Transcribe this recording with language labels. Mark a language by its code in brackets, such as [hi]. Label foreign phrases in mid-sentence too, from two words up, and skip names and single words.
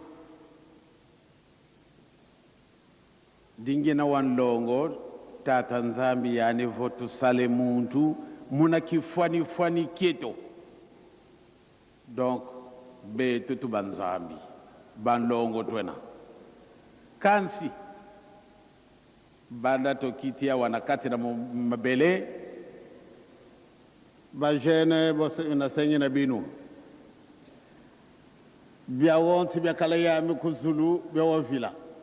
[kg] dingena wanlongo tata nzambi yani votu sale muntu muna kifwani fwani kieto donc be tutu banzambi banlongo twena kansi banda tokitia wanakati na mabele bajene na senye na binu bia wonsi bia kala yami kuzulu bia wavila